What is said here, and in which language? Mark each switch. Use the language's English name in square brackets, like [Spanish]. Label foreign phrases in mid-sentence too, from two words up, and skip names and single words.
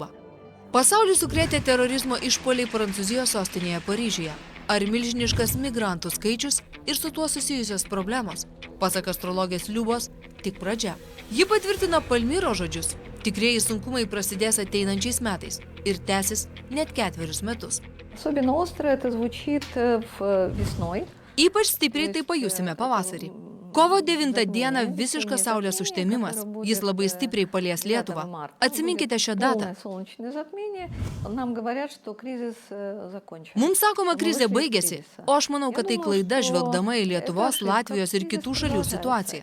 [Lithuanian] Pasaulį sukrėtė terorizmo išpuoliai Prancūzijos sostinėje Paryžiuje. Ar milžiniškas migrantų skaičius ir su tuo susijusios problemos? Pasak astrologės Liubos, tik pradžia. Ji patvirtina Palmiro žodžius. Tikrieji sunkumai prasidės ateinančiais metais ir tęsis net 4 metus. [Russian] Особенно остро это звучит весной. [Lithuanian] Ypač stipriai tai pajusime pavasarį. Kovo 9 dieną visiškas saulės užtemimas. Jis labai stipriai palies Lietuvą. Atsiminkite šią datą. Mums sakoma, krizė baigėsi, o aš manau, kad tai klaida žvelgdama į Lietuvos, Latvijos ir kitų šalių situaciją.